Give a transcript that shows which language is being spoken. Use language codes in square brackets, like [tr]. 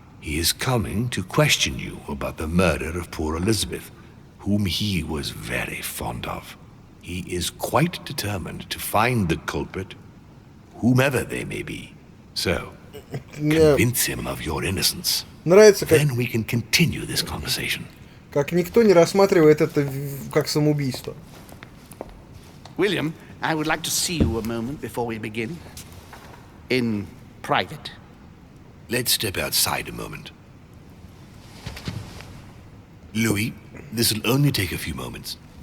[en] He is coming to question you about the murder of poor Elizabeth, whom he was very fond of. He is quite determined to find the culprit, whomever they may be. So, convince him of your innocence. [ru] Нравится, как... [en] Then we can continue this conversation. [ru] Как никто не рассматривает это как самоубийство. [en] William, I would like to see you a moment before we begin. In private. Let's step outside a moment. Louis, this will only take a few moments.